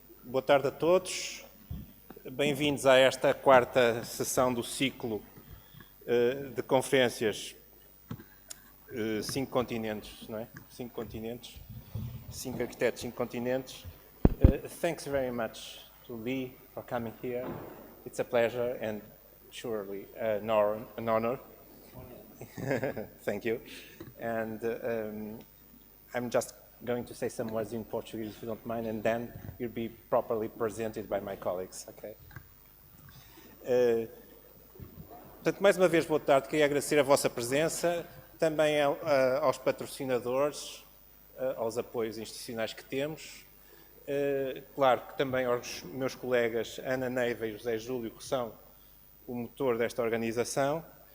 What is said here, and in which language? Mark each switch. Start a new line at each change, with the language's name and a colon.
Portuguese: Boa tarde a todos. Bem-vindos a esta quarta sessão do ciclo de conferências 5 continentes, não é? 5 continentes, 5 arquitetos, 5 continentes.
English: Thanks very much to Lee for coming here. It's a pleasure and surely an honor. Thank you. And I'm just going to say some words in Portuguese, if you don't mind, and then you'll be properly presented by my colleagues, okay?
Portuguese: Portanto, mais uma vez, boa tarde. Queria agradecer a vossa presença, também aos patrocinadores, aos apoios institucionais que temos. Claro que também aos meus colegas Ana, Neiva e José Júlio, que são o motor desta organização.